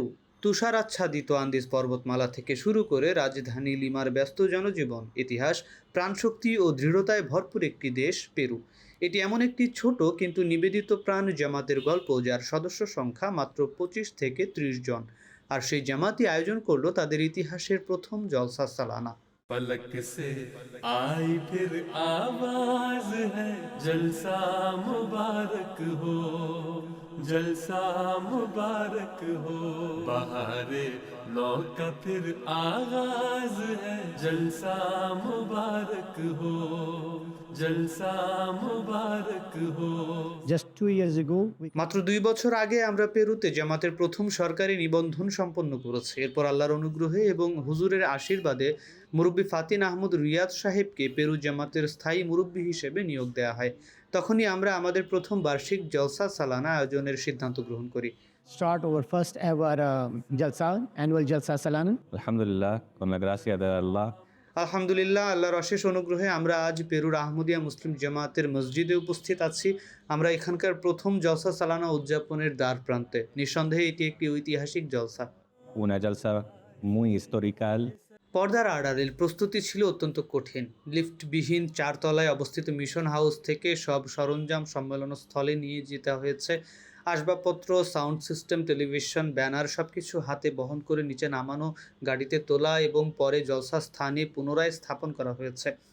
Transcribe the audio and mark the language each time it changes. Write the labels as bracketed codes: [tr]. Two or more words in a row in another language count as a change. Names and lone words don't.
[bn] তুষার আচ্ছাদিত আন্দিজ পর্বতমালা থেকে শুরু করে রাজধানী লিমার ব্যস্ত জনজীবন, ইতিহাস, প্রাণশক্তি ও দৃঢ়তায় ভরপুর একটি দেশ পেরু। এটি এমন একটি ছোট কিন্তু নিবেদিত প্রাণ জামাতের গল্প, যার সদস্য সংখ্যা মাত্র 25 থেকে 30 জন। আর সেই জামাতই আয়োজন করলো তাদের ইতিহাসের প্রথম জলসা সালানা। [hi] पलक से आई फिर आवाज है, जलसा मुबारक हो, जलसा मुबारक हो, बहारे नौ का फिर आगाज है, जलसा मुबारक हो, जलसा मुबारक हो। [en] Just 2 years ago, [bn] মাত্র 2 বছর আগে আমরা পেরুতে জামাতের প্রথম সরকারি নিবন্ধন সম্পন্ন করেছি। এরপর আল্লাহর অনুগ্রহে এবং হুজুরের আশীর্বাদে মুরব্বী ফাতিন আহমদ রিয়াদ সাহেবকে পেরু জামাতের স্থায়ী মুরব্বী হিসেবে নিয়োগ দেওয়া হয়। তখনই আমরা আমাদের প্রথম বার্ষিক জলসা সালানা আয়োজনের সিদ্ধান্ত গ্রহণ করি। [en] start our first ever annual Jalsa Salana. [ar] Alhamdulillah, [es] con la gracia de Allah. [bn] আলহামদুলিল্লাহ, আল্লাহর অশেষ অনুগ্রহে আমরা আজ পেরুর আহমদিয়া মুসলিম জামাতের মসজিদে উপস্থিত আছি। আমরা এখানকার প্রথম জলসা সালানা উদযাপনের দ্বার প্রান্তে। নিঃসন্দেহে এটি একটি ঐতিহাসিক জলসা। [es] Una jalsa muy histórica. [bn] পর্দার আড়ালের প্রস্তুতি ছিল অত্যন্ত কঠিন। লিফটবিহীন 4 তলায় অবস্থিত মিশন হাউস থেকে সব সরঞ্জাম সম্মেলনস্থলে নিয়ে যেতে হয়েছে। আসবাবপত্র, সাউন্ড সিস্টেম, টেলিভিশন, ব্যানার সবকিছু হাতে বহন করে নিচে নামানো, গাড়িতে তোলা এবং পরে জলসা স্থানে পুনরায় স্থাপন করা হয়েছে।